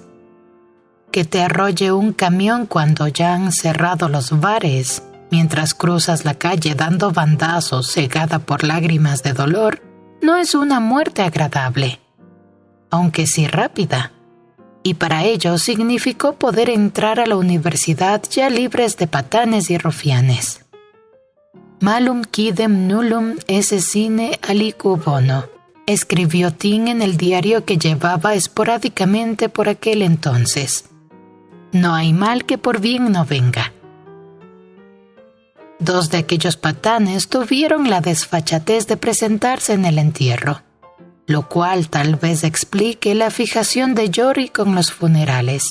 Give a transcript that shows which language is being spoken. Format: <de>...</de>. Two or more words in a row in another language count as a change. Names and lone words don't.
<es>Que te arrolle un camión cuando ya han cerrado los bares, mientras cruzas la calle dando bandazos cegada por lágrimas de dolor, no es una muerte agradable, aunque sí rápida. Y para ello significó poder entrar a la universidad ya libres de patanes y rufianes.</es> <la>malum quidem nullum esse sine aliquo bono,</la> <es>escribió Tim en el diario que llevaba esporádicamente por aquel entonces. No hay mal que por bien no venga. 2 de aquellos patanes tuvieron la desfachatez de presentarse en el entierro, lo cual tal vez explique la fijación de Jory con los funerales.</es>